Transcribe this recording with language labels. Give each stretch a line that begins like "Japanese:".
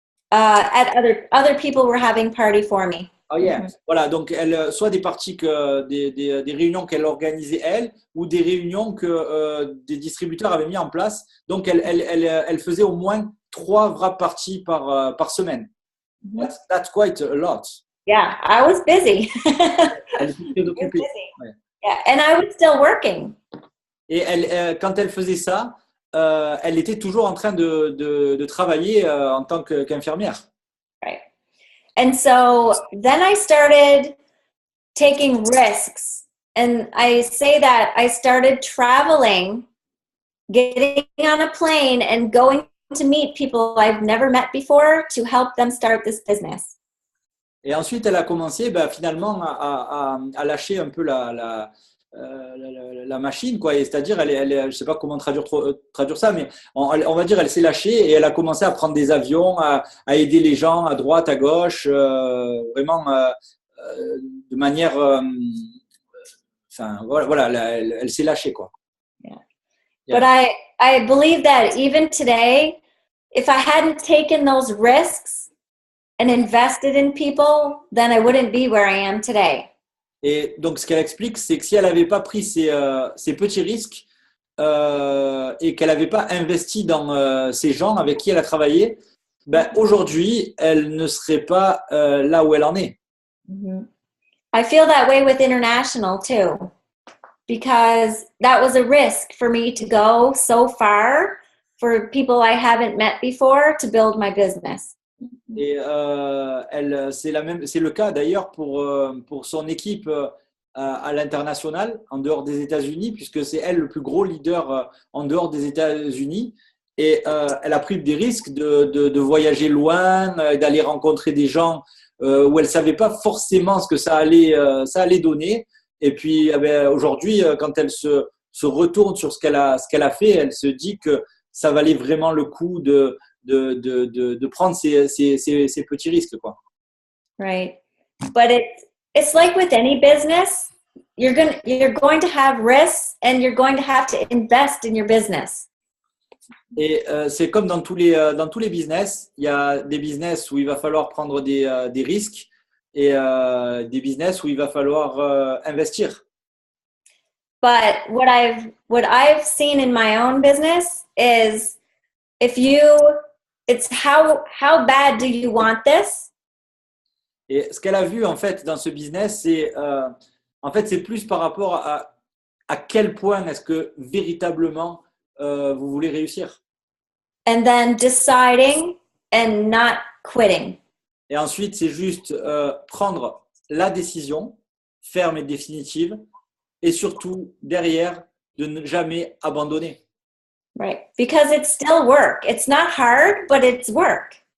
English: At other people were having party for me. Oh yeah. Mm-hmm.
French: Voilà, donc elle soit des parties des réunions qu'elle organisait elle ou des réunions que des distributeurs avaient mis en place. Donc elle faisait au moins 3 vraies parties par semaine.
English: Mm-hmm. That's quite a lot. Yeah, I was busy.
French: Elle était très occupée. Ouais.
English: Yeah, and I was still working.
French: Et quand elle faisait ça, elle était toujours en train de travailler en tant qu'infirmière.
English: Right. And so then I started taking risks. And I say that I started traveling, getting on a plane and going to meet people I've never met before to help them start this business.
French: Et ensuite, elle a commencé finalement à lâcher un peu la machine, quoi. C'est-à-dire, je ne sais pas comment traduire ça, mais on va dire, elle s'est lâchée et elle a commencé à prendre des avions, à aider les gens à droite, à gauche, vraiment de manière, voilà, elle s'est lâchée, quoi.
English: Yeah. Yeah. But I believe that even today, if I hadn't taken those risks and invested in people, then I wouldn't be where I am today.
French: Et donc, ce qu'elle explique, c'est que si elle n'avait pas pris ces petits risques et qu'elle n'avait pas investi dans ces gens avec qui elle a travaillé, aujourd'hui, elle ne serait pas là où elle en est. Mm-hmm.
English: I feel that way with international too, because that was a risk for me to go so far for people I haven't met before to build my business.
French: Et c'est le cas d'ailleurs pour son équipe à l'international, en dehors des États-Unis, puisque c'est elle le plus gros leader en dehors des États-Unis. Et elle a pris des risques de voyager loin, d'aller rencontrer des gens où elle ne savait pas forcément ce que ça allait donner. Et puis eh ben, aujourd'hui, quand elle se retourne sur ce qu'elle a fait, elle se dit que ça valait vraiment le coup de prendre ces petits risques, quoi.
English: Right. But it's like with any business, you're going to have risks and you're going to have to invest in your business.
French: Et c'est comme dans tous les business, il y a des business où il va falloir prendre des risques et des business où il va falloir investir.
English: But what I've seen in my own business is it's how bad do you want this?
French: Et ce qu'elle a vu en fait dans ce business, c'est plus par rapport à quel point est-ce que véritablement vous voulez réussir.
English: And then deciding and not quitting.
French: Et ensuite, c'est juste prendre la décision ferme et définitive, et surtout derrière de ne jamais abandonner.
English: Right, because it's still work. It's not hard, but it's work.